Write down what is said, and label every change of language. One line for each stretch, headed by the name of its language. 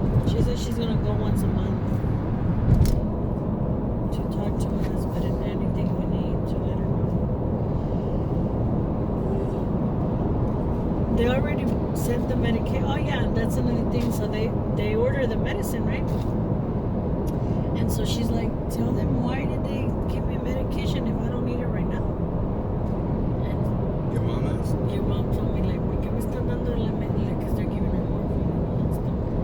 English: She said she's gonna go once a month to talk to her husband and anything we need to let her know. They already sent the medication. Oh yeah, that's another thing. So they order the medicine, right? And so she's like, tell them, why did they give me medication if I don't need it right now? And your mom asked? Your mom told me, like,
Spanish: ¿por qué me están dando la
English: medicine? Because they're giving her morphine and all that stuff.